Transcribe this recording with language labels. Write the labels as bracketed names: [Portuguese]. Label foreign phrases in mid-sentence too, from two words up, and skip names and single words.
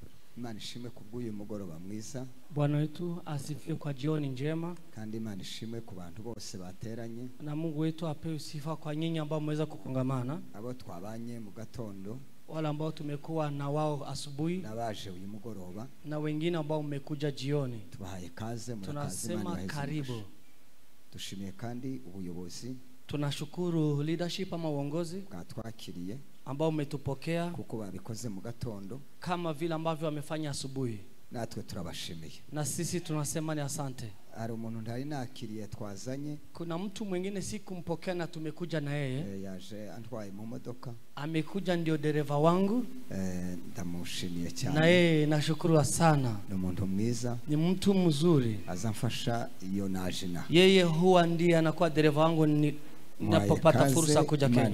[Kinyarwanda] Imana ishimwe kubw'uyu mugoroba mwiza. [Swahili] Bwana wetu asifiwe kwa jioni njema. [Kinyarwanda] Kandi Imana ishimwe ku bantu bose bateranye. [Swahili] Na Mungu wetu apewe sifa kwa nyinyi ambao mmeweza kukongamana. [Kinyarwanda] Abo twabanye mu gatondo. [Swahili] Wale ambao tumekuwa na wao asubuhi. [Kinyarwanda] Nabaje uyu mugoroba. [Swahili] Na wengine ambao mmekuja jioni. [Kinyarwanda] Tubahaye kaze mu [Swahili] tunasema karibu. [Kinyarwanda] Tushimiye kandi ubuyobozi. [Swahili] Tunashukuru leadership ama uongozi [Kinyarwanda] bwatwakiriye [Swahili] ambao umetupokea [Kinyarwanda] kuko babikoze mu gatondo [Swahili] kama vile ambavyo wamefanya asubuhi. [Kinyarwanda] Natwe turabashimiye. [Swahili] Na sisi tunasema ni asante. [Kinyarwanda] Ari umuntu ndari nakiriye twazanye. [Swahili] Kuna mtu mwingine si kumpokea na tumekuja na yeye. [Kinyarwanda] Yaje antwaye mu modoka. [Swahili] Amekuja ndio dereva wangu. [Kinyarwanda] Ndamushimiye cyane. [Swahili] Na yeye nashukuru sana. [Kinyarwanda] Ni umuntu mwiza. [Swahili] Ni mtu mzuri. [Kinyarwanda] Azamfasha iyo najina. [Swahili] Yeye huwa ndiye anakuwa dereva wangu ninapopata fursa kuja Kenya.